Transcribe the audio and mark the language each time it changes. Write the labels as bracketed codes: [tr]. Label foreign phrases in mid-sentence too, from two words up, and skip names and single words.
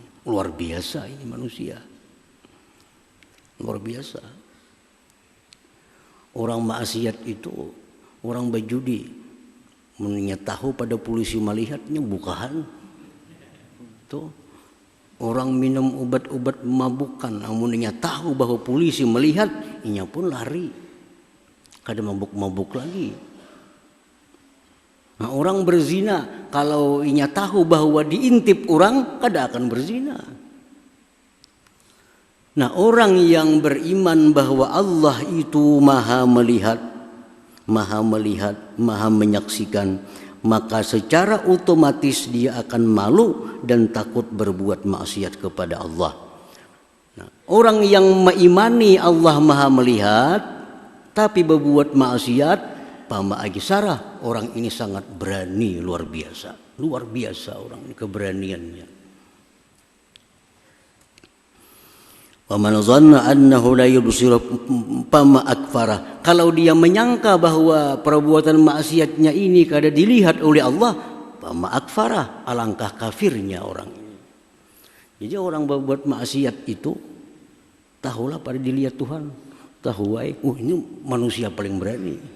[id] Luar biasa ini manusia, luar biasa. Orang maksiat itu, orang berjudi, menurutnya tahu pada polisi melihatnya bukan. Tuh, orang minum obat-obat memabukkan, [bjn] amunnya tahu bahwa polisi melihat, inya pun lari, kada mabuk-mabuk lagi. Nah, orang berzina, kalau inya tahu bahwa diintip orang, kada akan berzina. [id] Nah, orang yang beriman bahwa Allah itu maha melihat, maha menyaksikan, maka secara otomatis dia akan malu dan takut berbuat maksiat kepada Allah. Nah, orang yang mengimani Allah maha melihat tapi berbuat maksiat, pama ajsarah, orang ini sangat berani, luar biasa orang ini keberaniannya. [ar] Wa man dhanna annahu la yubsiru fama akfara. [id] Kalau dia menyangka bahwa perbuatan maksiatnya ini kada dilihat oleh Allah, [ar] fama akfara, [id] alangkah kafirnya orang ini. Jadi orang berbuat maksiat itu tahulah pada dilihat Tuhan, tahu ini manusia paling berani.